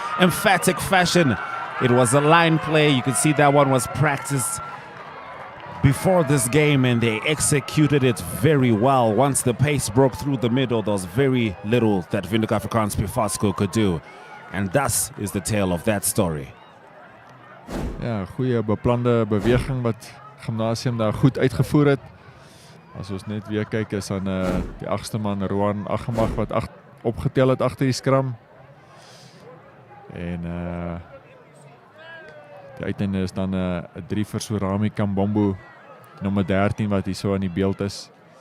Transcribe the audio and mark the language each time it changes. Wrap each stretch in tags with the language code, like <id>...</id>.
<en>Emphatic fashion. It was a line play. You can see that one was practiced before this game, and they executed it very well. Once the pace broke through the middle, there was very little that Whk Afrikaans Privaat School could do. And thus is the tale of that story.</en> <af>Ja, goeie beplande beweging wat Gymnasium daar goed uitgevoer het. As ons net weer kyk is aan die 8ste man Roan Agemag wat opgetel het agter die skram. En die uiteinde is dan 'n 3 vir Surami Kambombo, nommer 13 wat hier so in die beeld is.</af>